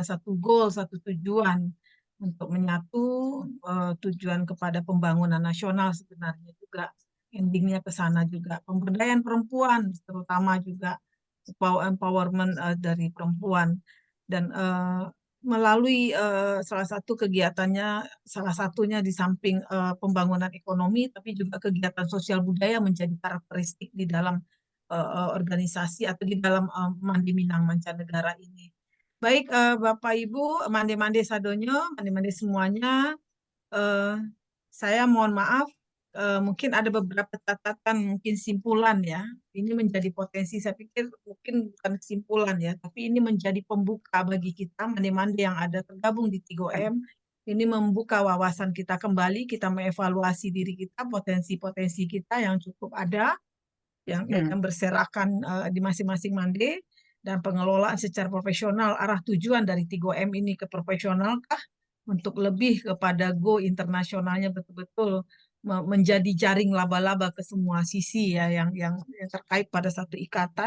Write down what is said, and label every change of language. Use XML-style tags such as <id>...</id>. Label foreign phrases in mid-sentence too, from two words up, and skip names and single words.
<id>satu goal, satu tujuan untuk menyatu tujuan kepada pembangunan nasional sebenarnya juga endingnya ke sana juga pemberdayaan perempuan terutama juga empowerment dari perempuan dan melalui salah satu kegiatannya salah satunya di samping pembangunan ekonomi tapi juga kegiatan sosial budaya menjadi karakteristik di dalam organisasi atau di dalam Mandi Minang mancanegara ini. Baik Bapak Ibu,</id> <min>mande-mande sadonyo,</min> <id>mande-mande semuanya, saya mohon maaf, mungkin ada beberapa catatan, mungkin simpulan ya. Ini menjadi potensi, saya pikir mungkin bukan kesimpulan ya, tapi ini menjadi pembuka bagi kita, mande-mande yang ada tergabung di 3M. Ini membuka wawasan kita kembali, kita mengevaluasi diri kita, potensi-potensi kita yang cukup ada, yang berserakan di masing-masing mande, dan pengelolaan secara profesional, arah tujuan dari 3M ini ke profesionalkah, untuk lebih kepada go internasionalnya betul-betul menjadi jaring laba-laba ke semua sisi ya yang terkait pada satu ikatan.</id>